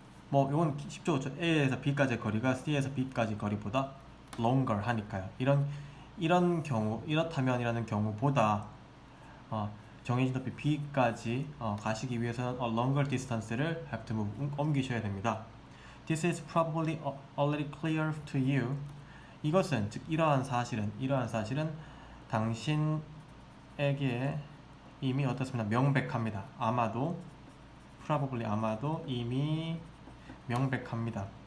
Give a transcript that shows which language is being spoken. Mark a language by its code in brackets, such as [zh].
[ko] 뭐 이건 쉽죠, 그쵸? A에서 B까지의 거리가 C에서 B까지 거리보다 longer 하니까요. 이런 경우 이렇다면이라는 경우보다 정해진 높이 B까지 가시기 위해서는 [en] longer distance [ko] 를 [en] have to move [ko] 옮기셔야 됩니다. [en] This is probably already clear to you. [ko] 이것은 즉 이러한 사실은 당신에게 이미 어떻습니까? 명백합니다. probably 이미 명백합니다.